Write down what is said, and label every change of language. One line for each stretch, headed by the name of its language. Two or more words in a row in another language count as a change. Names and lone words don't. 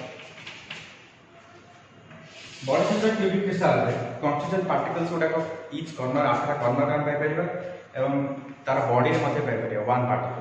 English: Body centered cubic crystal
Odia: रे
English: constituent particles
Odia: गुडा
English: each corner
Odia: ଆଠଟା corner ହମ ପାଇ ପାରିବା ଏବଂ ତାର ବଡି ରେ ମଧ୍ୟେ ପାଇ ପାରିବା
English: one particle.